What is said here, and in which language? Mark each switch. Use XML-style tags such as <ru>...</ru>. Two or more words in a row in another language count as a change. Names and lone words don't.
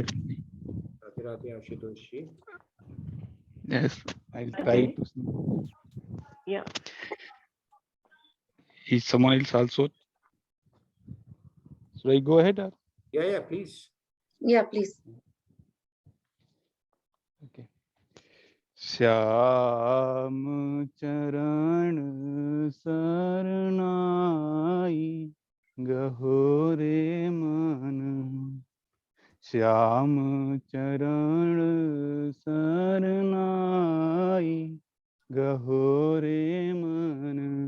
<en>Radhe Radhe, Ashutosh ji. Yes, I'll try to sing. Yeah. Is someone else also? Should I go ahead? Or? Yeah, please. Yeah, please. Okay.</en> <hi>श्याम चरण सरनाई गहोरे मन श्याम चरण सरनाई गहोरे मन</hi>